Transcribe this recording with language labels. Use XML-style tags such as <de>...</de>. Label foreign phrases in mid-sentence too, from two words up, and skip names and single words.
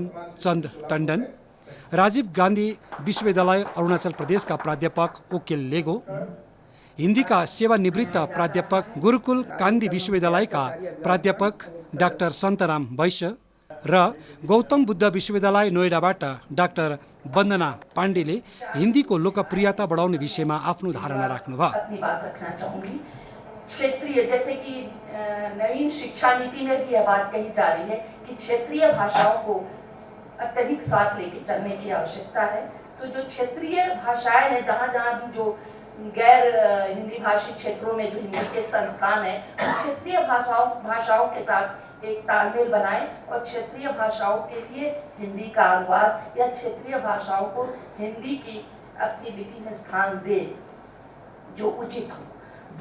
<ne>चन्द टण्डन, राजीव गान्धी विश्वविद्यालय अरुणाचल प्रदेशका प्राध्यापक ओकेल लेगो, हिन्दीका सेवानिवृत्त प्राध्यापक गुरुकुल कान्दी विश्वविद्यालयका प्राध्यापक डाक्टर सन्तराम वैश्य र गौतम बुद्ध विश्वविद्यालय नोएडाबाट डाक्टर वन्दना पाण्डेले हिन्दीको लोकप्रियता बढाउने विषयमा आफ्नो धारणा राख्नुभयो।</ne> <hi>अपनी बात रखना चाहूंगी। क्षेत्रीय, जैसे कि नवीन शिक्षा नीति में भी यह बात कही जा रही है कि क्षेत्रीय भाषाओं को अत्यधिक साथ लेके चलने की आवश्यकता है। तो जो क्षेत्रीय भाषाएं हैं, जहाँ जहाँ भी जो गैर हिंदी भाषी क्षेत्रों में जो हिंदी के संस्थान है, क्षेत्रीय भाषाओं के साथ एक तालमेल बनाएं और क्षेत्रीय भाषाओं के लिए हिंदी का अनुवाद या क्षेत्रीय भाषाओं को हिंदी की अपनी लिपि में स्थान दे जो उचित हो।</hi>